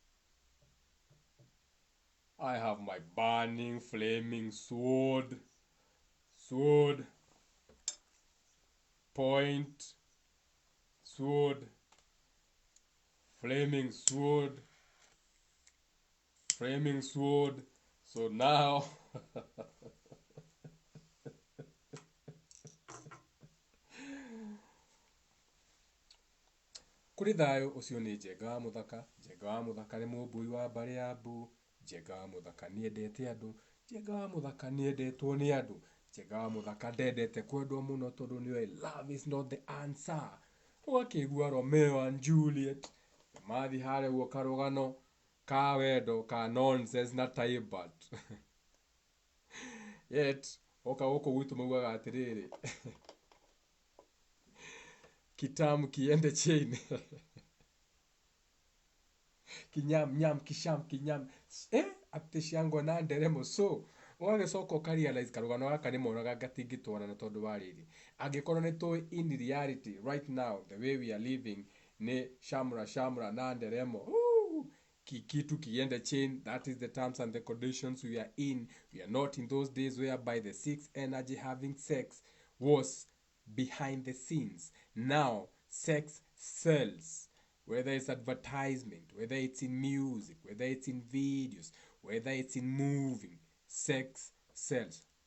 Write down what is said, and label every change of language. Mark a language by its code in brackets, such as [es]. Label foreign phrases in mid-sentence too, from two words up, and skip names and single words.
[en] I have my burning flaming sword. Sword. Point. Sword. Flaming sword. Flaming sword. So now [ki] kuri thayo ucio ni Njenga wa Muthaka. Njenga wa Muthaka ni mumbui wa mbari ya mbu. Njenga wa Muthaka ni endete andu. Njenga wa Muthaka ni endetwo ni andu. Njenga wa Muthaka ndendete kwendwo muno tondu ni [en] love is not the answer. [ki] Wakigua Romeo and Juliet mathi hare guo karugano ka wendo ka nonsense na taibat. Yet oka guku gwitu maugaga atiriri kitamu kiende chain. Kinyam nyam kisham kinyam atishangwa na nderemo. So wagacoka ukarealize karugano gaka ni monaga gatingitwarana tondu wa riri angikorwo ni tu [en] in reality right now the way we are living [ki] ni shamra shamra na nderemo. Kikitu kiende chain. [en] That is the terms and the conditions we are in. We are not in those days whereby the sixth energy having sex was behind the scenes. Now sex sells, whether it's advertisement, whether it's in music, whether it's in videos, whether it's in moving, sex sells.